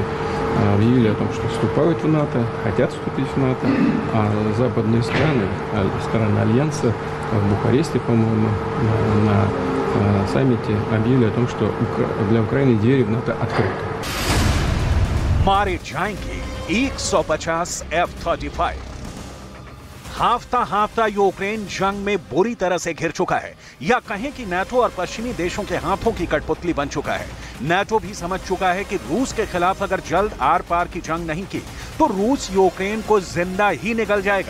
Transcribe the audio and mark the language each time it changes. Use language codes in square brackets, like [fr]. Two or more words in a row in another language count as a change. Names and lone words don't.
[ru] объявили о том, что вступают в НАТО, хотят вступить в НАТО, а западные страны, страны Альянса в Бухаресте, по-моему, на саммите объявили о том, что для Украины двери в НАТО открыты. [hi] मारे जाएंगे 150 F-35। हाफता हाफता यूक्रेन जंग में बुरी तरह से घिर चुका है, या कहें कि नाटो और पश्चिमी देशों के हाथों की कठपुतली बन चुका है। नाटो भी समझ चुका है कि रूस के खिलाफ अगर जल्द आर पार की जंग नहीं की तो रूस यूक्रेन को जिंदा ही निगल जाएगा।